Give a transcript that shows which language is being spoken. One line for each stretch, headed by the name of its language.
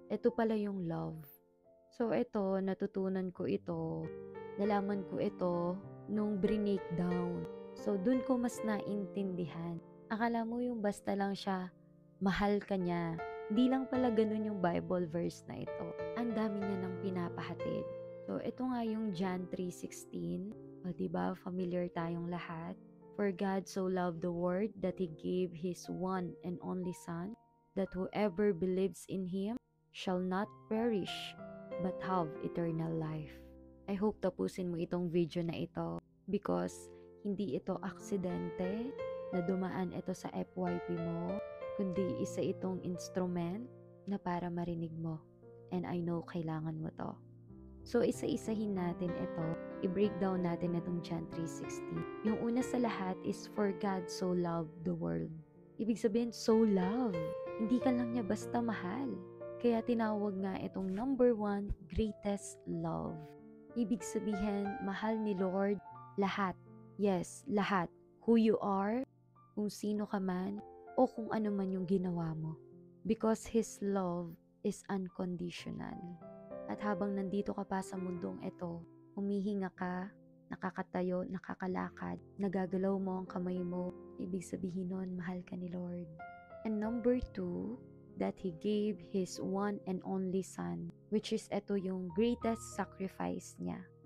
Filipino: Ito pala yung love. So ito, natutunan ko ito, nalaman ko ito nung breakdown. So dun ko mas naintindihan. Akala mo yung basta lang siya, mahal ka niya. Di lang pala ganun yung Bible verse na ito. Ang dami niya nang pinapahatid. So ito nga yung John 3:16. O diba, familiar tayong lahat.
English: For God so loved the world that He gave His one and only Son, that whoever believes in Him shall not perish, but have eternal life. I hope
Filipino: tapusin mo itong video na ito
English: because
Filipino: hindi ito aksidente na dumaan ito sa FYP mo, kundi isa itong instrument na para marinig mo.
English: And I know
Filipino: kailangan mo to. So isa-isahin natin ito, i-breakdown natin itong John 3:16. Yung una sa lahat
English: is for God so loved the world.
Filipino: Ibig sabihin, so love. Hindi ka lang niya basta mahal. Kaya tinawag nga itong number 1, greatest love. Ibig sabihin, mahal ni Lord lahat. Yes, lahat.
English: Who you are,
Filipino: kung sino ka man, o kung ano man yung ginawa mo.
English: Because His love is unconditional.
Filipino: At habang nandito ka pa sa mundong ito, humihinga ka, nakakatayo, nakakalakad, nagagalaw mo ang kamay mo, ibig sabihin nun, mahal ka ni Lord.
English: And number 2, that He gave His one and only Son, which is
Filipino: ito yung
English: greatest sacrifice
Filipino: niya.